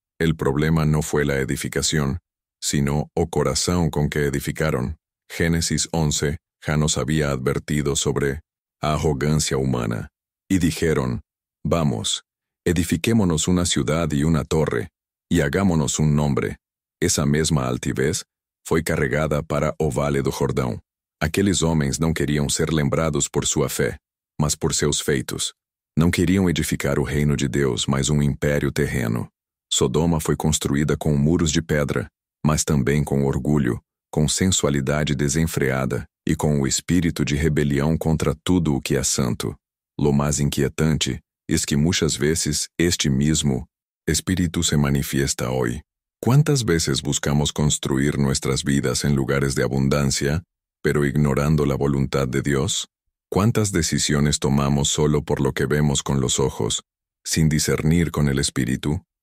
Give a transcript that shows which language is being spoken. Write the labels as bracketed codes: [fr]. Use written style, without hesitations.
[es] El problema no fue la edificación, sino o corazón con que edificaron. Génesis 11, ya nos había advertido sobre arrogancia humana. Y dijeron, vamos, edifiquémonos una ciudad y una torre, y hagámonos un nombre. [pt] Essa mesma altivez foi carregada para o Vale do Jordão. Aqueles homens não queriam ser lembrados por sua fé, mas por seus feitos. Não queriam edificar o reino de Deus, mas um império terreno. Sodoma foi construída com muros de pedra, mas também com orgulho, com sensualidade desenfreada e com o espírito de rebelião contra tudo o que é santo. [es] Lo mais inquietante es que muchas veces este mismo espíritu se manifiesta hoy. ¿Cuántas veces buscamos construir nuestras vidas en lugares de abundancia, pero ignorando la voluntad de Dios? ¿Cuántas decisiones tomamos solo por lo que vemos con los ojos, sin discernir con el espíritu?